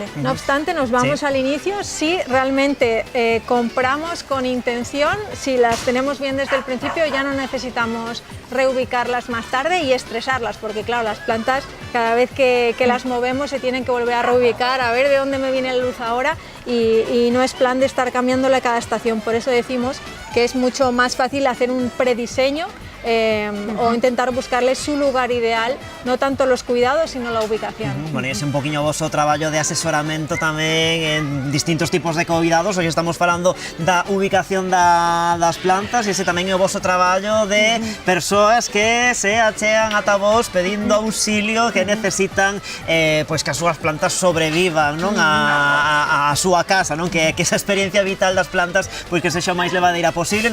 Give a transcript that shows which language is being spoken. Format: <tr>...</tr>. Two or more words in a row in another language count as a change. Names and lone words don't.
<es>No obstante, nos vamos al inicio. Si realmente compramos con intención, si las tenemos bien desde el principio, ya no necesitamos reubicarlas más tarde y estresarlas, porque claro, las plantas cada vez que las movemos se tienen que volver a reubicar, a ver de dónde me viene la luz ahora, y no es plan de estar cambiándola cada estación. Por eso decimos que es mucho más fácil hacer un prediseño o intentar buscarle su lugar ideal, no tanto los cuidados, sino la ubicación.</es> <gl>Bueno, e ese un poquinho o vosso traballo de asesoramento tamén en distintos tipos de cuidados. Hoxe estamos falando da ubicación das plantas e ese tamén é o vosso traballo de persoas que se achegan ata vos pedindo auxilio, que necesitan pois que as súas plantas sobrevivan, non, a súa casa, non, que esa experiencia vital das plantas pois que sexa o máis levadeira posible.</gl>